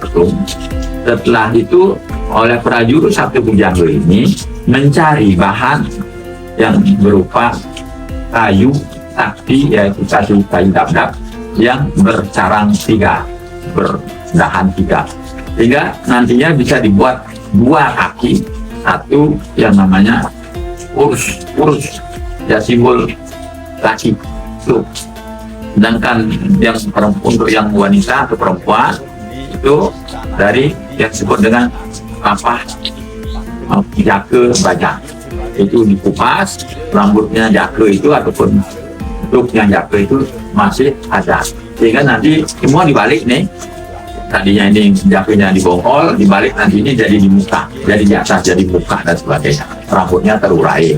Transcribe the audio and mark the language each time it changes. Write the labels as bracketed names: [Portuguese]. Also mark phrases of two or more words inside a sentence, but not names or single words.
[Indonesian] petung, setelah itu oleh prajurit Sabta Bujangga ini mencari bahan yang berupa kayu sakti, yaitu kayu dabdak yang bercarang 3, berdahan 3, sehingga nantinya bisa dibuat 2 kaki, satu yang namanya urus ya, simbol laki tuh. Sedangkan yang untuk yang wanita atau perempuan itu dari yang disebut dengan kapah jaka bajang, itu dikupas, rambutnya jaka itu ataupun bentuknya jaka itu masih ada, sehingga nanti semua dibalik nih, tadinya ini jakanya dibongkol, dibalik nanti ini jadi di muka, jadi di atas jadi muka dan sebagainya, rambutnya terurai.